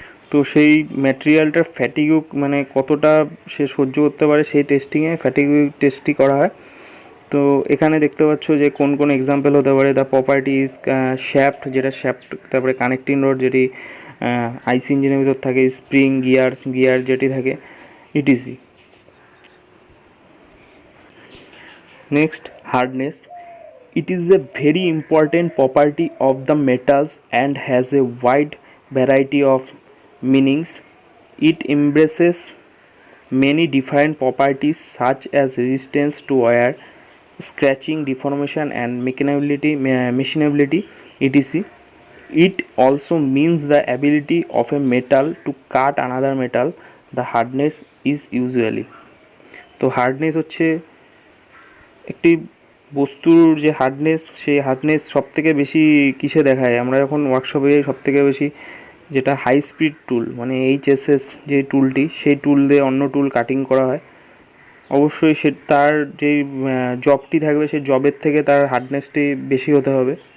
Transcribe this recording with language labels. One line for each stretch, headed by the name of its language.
Bangla: তো সেই ম্যাটেরিয়ালটার ফ্যাটিগিউ মানে কতটা সে সহ্য করতে পারে সেই ফ্যাটিগিউ টেস্টটি করা হয়। তো এখানে দেখতে পাচ্ছ যে কোন এক্সাম্পল হতে পারে।
English: the properties shaft,
Bangla: তারপরে কানেক্টিং রড যেটি আইসি ইঞ্জিনের ভিতর থাকে, স্প্রিং, গিয়ার যেটি থাকে, etc. Next, hardness.
English: It is a very important property of the metals and has a wide variety of meanings. It embraces many different properties such as resistance to wear, scratching, deformation and machinability, etc. It also means the ability of a metal to cut another metal. The hardness is usually,
Bangla: তো hardness হচ্ছে একটি বস্তুর যে hardness, সেই hardness সবথেকে বেশি কিসে দেখায়, আমরা যখন ওয়ার্কশপে যাই সবথেকে বেশি যেটা হাই স্পিড টুল, মানে HSS যে টুলটি, সেই টুল দিয়ে অন্য টুল কাটিং করা হয়, অবশ্যই তার যে জবটি থাকবে সেই জবের থেকে তার হার্ডনেসটি বেশি হতে হবে।